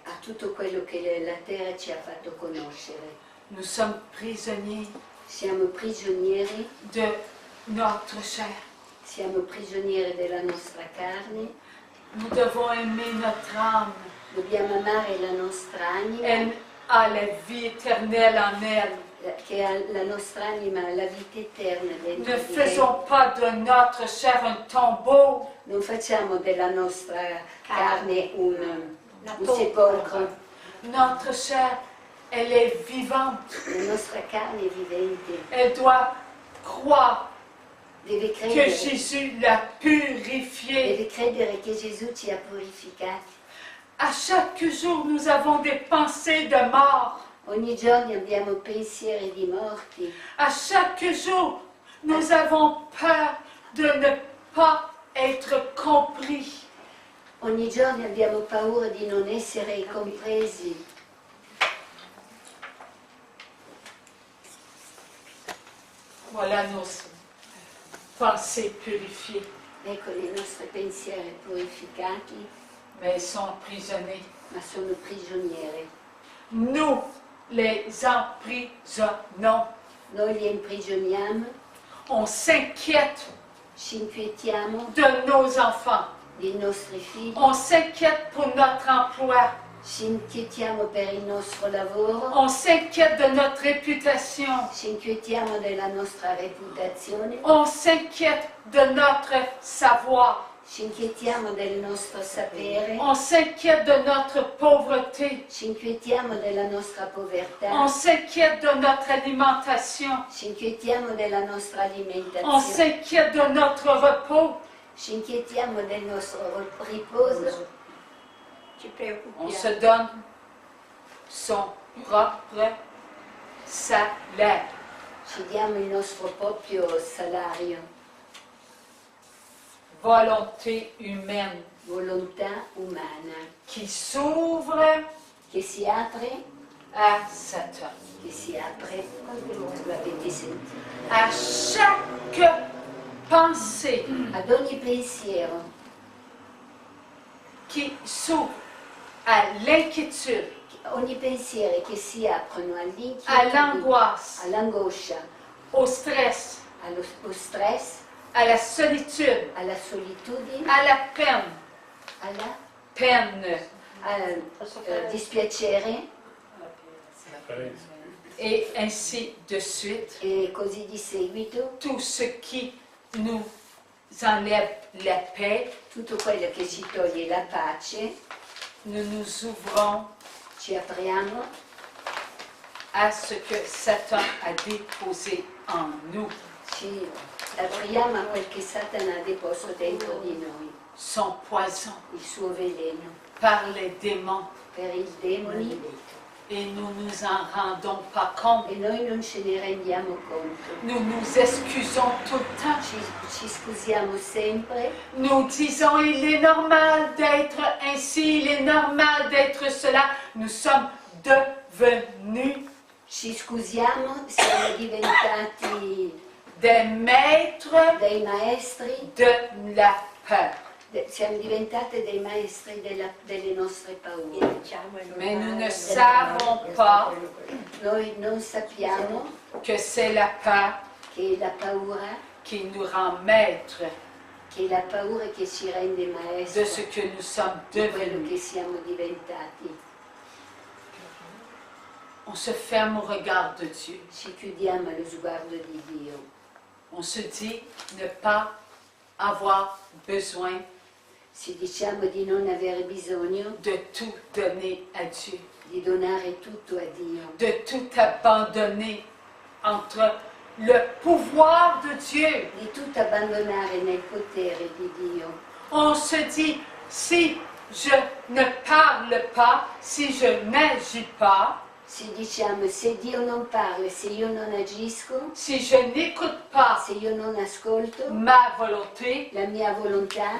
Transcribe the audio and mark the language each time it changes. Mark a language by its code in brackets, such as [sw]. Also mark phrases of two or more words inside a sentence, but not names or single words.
[it] a tutto quello che la terra ci ha fatto conoscere. [fr] Nous sommes prisonniers [it] Siamo prigionieri, [fr] de notre chair. [it] siamo prigionieri della nostra carne, [fr] Nous devons aimer notre âme. [it] dobbiamo amare la nostra anima, [fr] Elle a la vie éternelle en elle. [it] che ha la nostra anima ha la vita eterna dentro [fr] Ne [it] di lei. [fr] faisons pas de notre chair un tombeau. [it] Non facciamo della nostra carne un tomba. sepolcro. [fr] Notre chair, elle est vivante. [it] La nostra carne è vivente, [fr] Elle doit croire [it] deve [fr] que [it] credere, [fr] Jésus l'a purifiée. [it] deve credere che Gesù ci ha purificati. [fr] À chaque jour, nous avons des pensées de mort. [it] Ogni giorno abbiamo pensieri di morti, [fr] À chaque jour, nous avons peur de ne pas être compris. [it] ogni giorno abbiamo paura di non essere compresi. [fr] Voilà nos pensées purifiées, [it] Ecco i nostri pensieri purificati, [fr] mais elles sont emprisonnées. [it] ma sono prigionieri. [fr] Nous les emprisonnons. [it] Noi li imprigioniamo, [fr] On s'inquiète [it] ci inquietiamo [fr] de nos enfants. [it] dei nostri figli, [fr] On s'inquiète pour notre emploi. [it] ci inquietiamo per il nostro lavoro, [fr] On s'inquiète de notre réputation. [it] ci inquietiamo della nostra reputazione, [fr] On s'inquiète de notre savoir. [it] ci inquietiamo del nostro sapere, [fr] On s'inquiète de notre pauvreté. [it] ci inquietiamo della nostra povertà, [fr] On s'inquiète de notre alimentation. [it] ci inquietiamo della nostra [fr] On [it] alimentazione, [fr] s'inquiète de notre repos. [it] ci inquietiamo del nostro riposo, Ci [fr] On [it] preoccupiamo. [fr] se donne son propre salaire. [it] ci diamo il nostro proprio salario, [fr] Volonté humaine [it] volontà umana, [fr] qui s'ouvre [it] che si apre, [fr] à Satan. [it] l'avete sentito, [fr] À chaque pensée [it] ad ogni pensiero [fr] qui s'ouvre à l'inquiétude, [it] ogni pensiero che si aprono [fr] à [it] all'inquietudine, [fr] l'angoisse, [it] all'angoscia, [fr] au stress, [it] allo stress, [fr] à la solitude, [it] alla solitudine, [fr] à la peine, [it] alla [fr] peine, [it] dispiacere [fr] et ainsi de suite. [it] e così di seguito, [fr] Tout ce qui nous enlève la paix, [it] tutto quello che ci toglie la pace, [fr] nous nous ouvrons [it] Ci apriamo [fr] à ce que Satan a déposé en nous, [it] ci apriamo a quel che Satana ha deposto dentro di noi, [fr] son poison [it] il suo veleno [fr] par les démons, [it] per i demoni, [fr] et nous nous en rendons pas compte. [it] e noi non ce ne rendiamo conto. [fr] Nous nous excusons tout le temps. [it] Ci scusiamo sempre, [fr] Nous disons, il est normal d'être ainsi, il est normal d'être cela. Nous sommes devenus [it] ci scusiamo, siamo diventati [fr] des maîtres [it] dei maestri, [fr] de la peur. [it] siamo diventate dei maestri delle nostre paure. [fr] Mais nous ne savons pas [it] Noi non sappiamo [fr] que c'est la peur [it] che è la paura, [fr] qui nous rend maîtres [it] che è la paura che ci rende [fr] de [it] maestri [fr] ce que nous sommes [it] di quello [fr] devenus. [it] che siamo diventati. [fr] On se ferme au regard de Dieu. [it] Ci chiudiamo allo sguardo di Dio. [fr] On se dit ne pas avoir besoin [it] Ci diciamo di non avere bisogno [fr] de tout donner à Dieu, [it] di donare tutto a Dio, [fr] de tout abandonner entre le pouvoir de Dieu. [it] di tutto abbandonare nel potere di Dio. [fr] On se dit, si je ne parle pas, si je n'agis pas, [it] Ci diciamo, se Dio non parla, se io non agisco, [fr] si je n'écoute pas [it] se io non ascolto [fr] ma volonté, [it] la mia volontà,